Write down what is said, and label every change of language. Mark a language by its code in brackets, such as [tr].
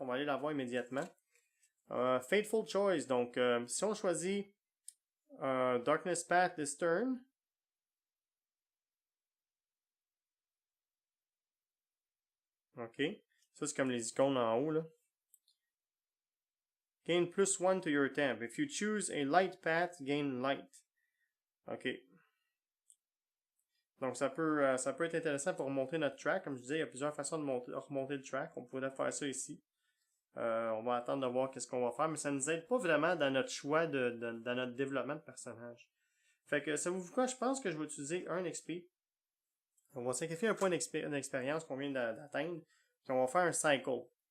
[fr] On va aller la voir immédiatement. Fateful Choice. Donc si on choisit Darkness Path this turn. OK. Ça c'est comme les icônes en haut là. [en] Gain +1 to your temp. If you choose a light path, gain light. OK. [fr] Donc ça peut être intéressant pour remonter notre track. Comme je disais, il y a plusieurs façons de remonter le track. On pourrait faire ça ici. On va attendre de voir qu'est-ce qu'on va faire, mais ça ne nous aide pas vraiment dans notre choix dans notre développement de personnage. Fait que ça vous quoi? Je pense que je vais utiliser un XP. On va sacrifier un point d'expérience qu'on vient d'atteindre. Puis on va faire un cycle.